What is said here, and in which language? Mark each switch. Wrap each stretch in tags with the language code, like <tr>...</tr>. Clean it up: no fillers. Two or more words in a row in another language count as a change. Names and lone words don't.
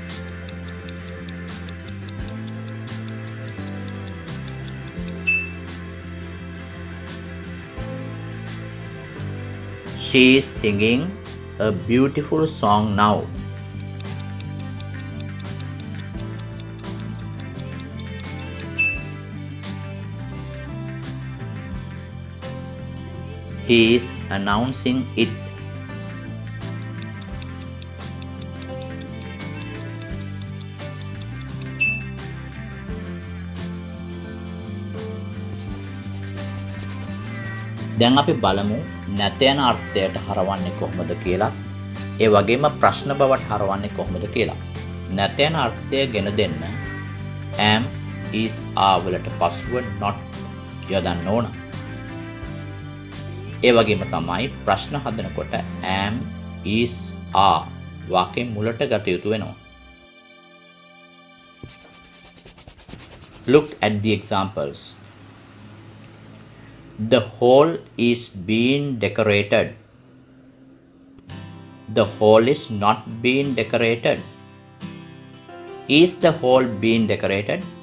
<en>She is singing a beautiful song now. He is announcing it.</en> <si>දැන් අපි බලමු නැත යන අර්ථයට හරවන්නේ කොහොමද කියලා. ඒ වගේම ප්‍රශ්න බවට හරවන්නේ කොහොමද කියලා. නැත යන අර්ථය ගෙන දෙන්න</si> <en>am is are</en> <si>වලට පසුව not යොදන්න ඕන. ඒ වගේම තමයි ප්‍රශ්න හදනකොට</si> <en>am is are</en> <si>වාක්‍යයේ මුලට ගත යුතු වෙනවා.</si> <en>Look at the examples. The hall is being decorated. The hall is not being decorated. Is the hall being decorated?</en>